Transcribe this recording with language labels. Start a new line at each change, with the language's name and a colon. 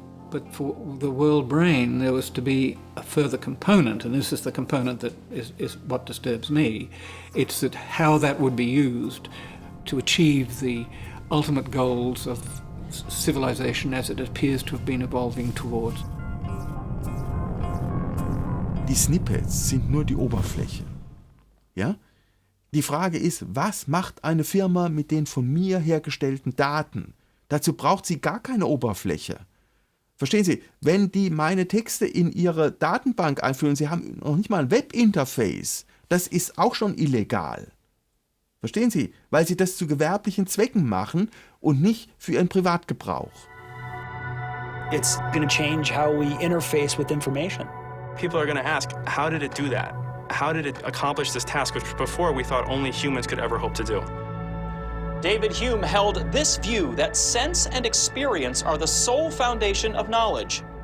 English: But for the world brain, there was to be a further component, and this is the component that is what disturbs me. It's that how that would be used to achieve the ultimate goals of civilization as it appears to have been evolving towards.
German: Die Snippets sind nur die Oberfläche. Ja? Die Frage ist, was macht eine Firma mit den von mir hergestellten Daten? Dazu braucht sie gar keine Oberfläche. Verstehen Sie, wenn die meine Texte in ihre Datenbank einführen, sie haben noch nicht mal ein Webinterface, das ist auch schon illegal. Verstehen Sie? Weil sie das zu gewerblichen Zwecken machen und nicht für ihren Privatgebrauch.
English: It's going to change how we interface with information. People are going to ask, how did it do that? How did it accomplish this task, which before we thought only humans could ever hope to do? David Hume held this view that sense and experience are the sole foundation of knowledge.